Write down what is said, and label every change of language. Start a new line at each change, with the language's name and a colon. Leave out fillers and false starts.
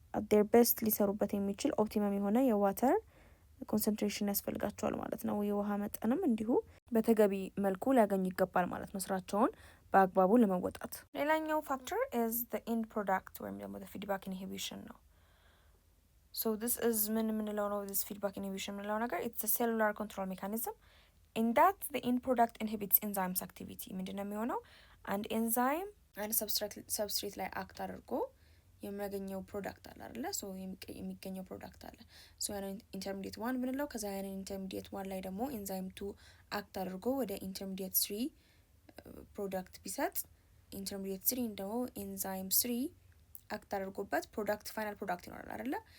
Amharic: ዴር ቤስት ሊሰሩበት የሚችል ኦፕቲመም የሆነ የዋተር ኮንሰንትሬሽን ያስፈልጋቸዋል ማለት ነው። የውሃ መጠንም እንዲሁ በተገቢ መልኩ ሊያገኙ ይገባል ማለት ነው ስራቸውን በአግባቡ ለመወጣት። ሌላኛው ፋክተር
English: is the end product
Amharic: ወይም ደግሞ
English: the feedback inhibition
Amharic: ነው።
English: so this is
Amharic: ምን የምንለው ነው?
English: this feedback inhibition
Amharic: የምንለው ነገር
English: it's a cellular control mechanism in that the end product inhibits enzymes activity.
Amharic: ምንድነው የሚሆነው? አንድ ኤንዛይም አንድ ሰብስትሬት ላይ አክት አድርጎ የሚያገኘው ፕሮዳክት አለ አይደለ? ሶ የሚገኘው ፕሮዳክት አለ። ሶ ያንን ኢንተርሚዲየት 1 ብንለው ከዛ ያንን ኢንተርሚዲየት 1 ላይ ደግሞ ኤንዛይም 2 አክት አድርጎ ወደ ኢንተርሚዲየት 3 ፕሮዳክት ቢሰጥ ኢንተርሚዲየት 3 ደግሞ ኤንዛይም 3 አክት አድርጎበት ፕሮዳክት ፋይናል ፕሮዳክት ይኖራል አይደለ?